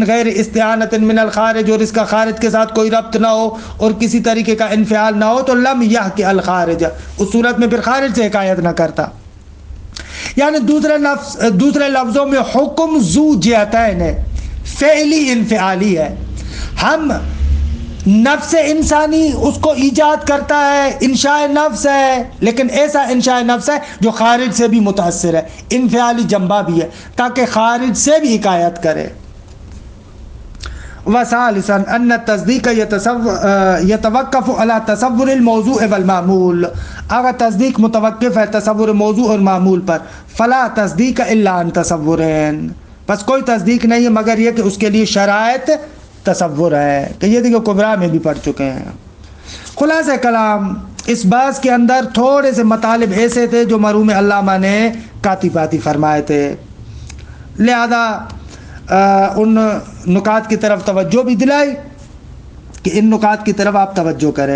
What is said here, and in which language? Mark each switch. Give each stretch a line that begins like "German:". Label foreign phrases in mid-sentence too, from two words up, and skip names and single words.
Arabic: غیر استعانت من الخارج،
Urdu: اور اس کا خارج کے ساتھ کوئی ربط نہ ہو اور کسی طریقے کا انفعال نہ ہو، تو
Arabic: لم یحکی الخارج،
Urdu: اس صورت میں پھر خارج سے حکایت نہ کرتا، یعنی دوسرے لفظوں میں حکم ذو جہتین ہے، فعلی انفعالی ہے، ہم نفس انسانی اس کو ایجاد کرتا ہے، انشاء نفس ہے، لیکن ایسا انشاء نفس ہے جو خارج سے بھی متاثر ہے، انفعالی جنبہ بھی ہے تاکہ خارج سے بھی حکایت کرے۔
Arabic: وثالثا ان التصدیق یتوقف علی تصور الموضوع والمعمول،
Urdu: اگر تصدیق متوقف ہے تصور موضوع اور معمول پر،
Arabic: فلا تصدیق الا عن تصورین،
Urdu: بس کوئی تصدیق نہیں ہے مگر یہ کہ اس کے لیے شرائط تصور ہے، کہ یہ دیکھو کبرا میں بھی پڑھ چکے ہیں۔ خلاصہ کلام، اس باز کے اندر تھوڑے سے مطالب ایسے تھے جو مرحوم علامہ نے کاتی پاتی فرمائے تھے، لہذا ان نکات کی طرف توجہ بھی دلائی کہ ان نکات کی طرف آپ توجہ کریں۔